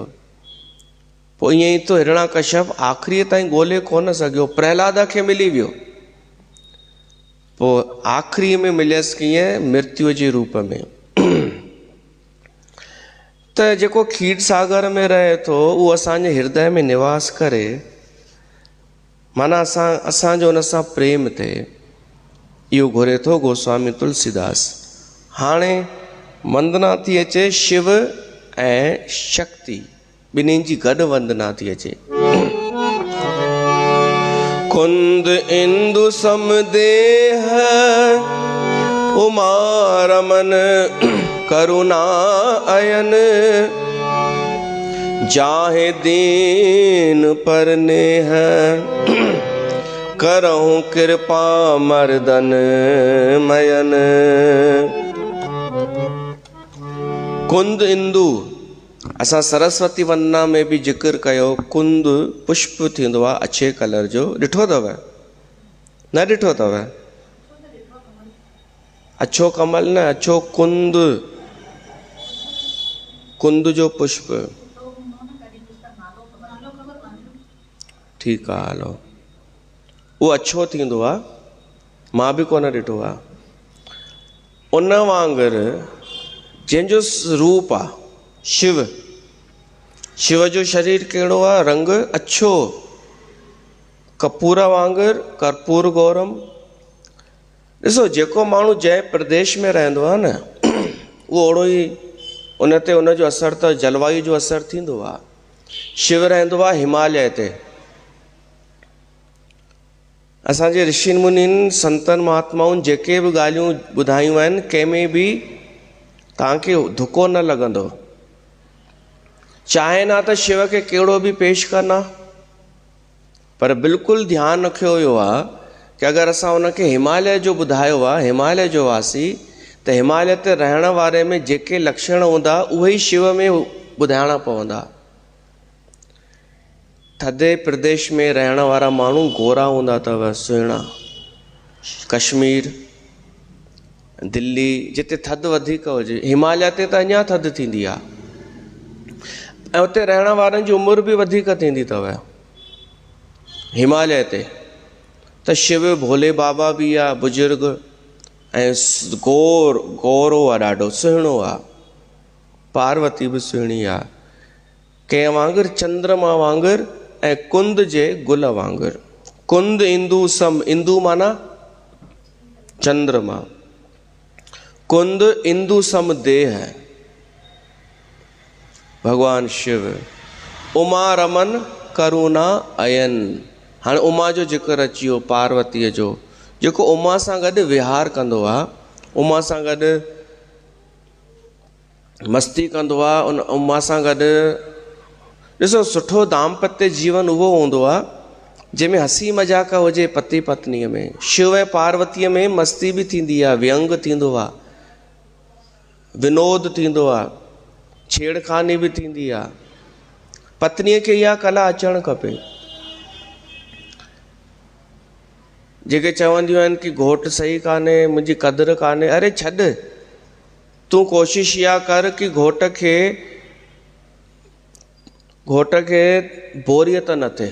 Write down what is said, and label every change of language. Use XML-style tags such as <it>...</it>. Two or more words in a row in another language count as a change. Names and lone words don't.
<sd>पोइ ईअं ई तो हिरण्यकश्यप आख़िरीअ ताईं ॻोल्हे कोन सघियो, प्रहलाद खे मिली वियो। पोइ आख़िरीअ में मिलियसि कीअं, मृत्यु जे रूप में। त जेको खीर सागर में रहे थो उहो असांजे हृदय में निवास करे, माना असांजो उन सां प्रेम थिए, इहो घुरे थो गोस्वामी तुलसीदास। हाणे वंदना थी अचे शिव ऐं शक्ति, ॿिन्हिनि जी गॾु वंदना थी अचे।</sd> <awa>कुंद इंदु समदेह उमा रमन करुणा अयन, जाहे दीन पर नेह करहूं कृपा मर्दन मयन। कुंद इंदु,</awa> <sd>असां सरस्वती वंदना में बि जिक्र कयो, कुंद पुष्प थींदो आहे अछे कलर जो, ॾिठो अथव न ॾिठो अथव? अछो कमल न, अछो कुंद, कुंद जो पुष्प। ठीकु आहे हलो, उहो अछो थींदो आहे, मां बि कोन ॾिठो आहे। उन वांगुरु जंहिंजो रूप आहे शिव, शिव जो शरीर कहिड़ो आहे, रंग अछो, कपूर वांगुरु,</sd> <sa>कर्पूर गौरम।</sa> <sd>ॾिसो जेको माण्हू जंहिं प्रदेश में रहंदो आहे न, उहो ओड़ो ई उन ते उनजो असरु त जलवायु जो असरु थींदो आहे। शिव रहंदो आहे हिमालय ते। असांजे ऋषि मुनिन संतन महात्माउनि जेके बि ॻाल्हियूं ॿुधायूं आहिनि, कंहिंमें बि तव्हांखे धुको न लॻंदो। चाहे ना त शिव खे कहिड़ो बि पेश करना, पर बिल्कुलु ध्यानु रखियो वियो आहे कि अगरि असां उनखे हिमालय जो ॿुधायो आहे, हिमालय जो वासी, त हिमालय ते रहण वारे में जेके लक्षण हूंदा उहे ई शिव में ॿुधाइणा पवंदा। थधे प्रदेश में रहण वारा माण्हू गोरा हूंदा अथव, सुहिणा। कश्मीर, दिल्ली, जिते थधि वधीक हुजे, हिमालय ते त अञा थधि थींदी आहे, ऐं उते रहण वारनि जी उमिरि बि वधीक थींदी अथव हिमालय ते। त शिव भोले बाबा बि आहे बुजुर्ग, ऐं गोरो आहे, ॾाढो सुहिणो आहे। पार्वती बि सुहिणी आहे, कंहिं वांगुरु चंद्रमा वांगुरु, ऐं कुंद जे गुल वांगुरु।</sd> <awa>कुंद इंदु सम,</awa> <sd>इंदु माना चंद्रमा,</sd> <awa>कुंद इंदु सम देह</awa> <sd>भगवान शिव।</sd> <awa>उमा रमन करुणा अयन।</awa> <sd>हाणे उमा जो जिक्र अची वियो, पार्वतीअ जो, जेको उमा सां गॾु विहार कंदो आहे, उमा सां गॾु मस्ती कंदो आहे, उन उमा सां गॾु ॾिसो सुठो दाम्पत्य जीवन उहो हूंदो आहे जंहिंमें हसी मजाक हुजे पति पत्नीअ में। शिव ऐं पार्वतीअ में मस्ती बि थींदी आहे, व्यंग थींदो आहे, विनोद थींदो आहे, छेड़खानी बि थींदी आहे। पत्नीअ खे इहा कला अचणु खपे। जेके चवंदियूं आहिनि कि घोटु सही कान्हे, मुंहिंजी क़दुरु कान्हे, अरे छॾ, तूं कोशिशि इहा कर कि घोट खे बोरियत न थिए।</sd>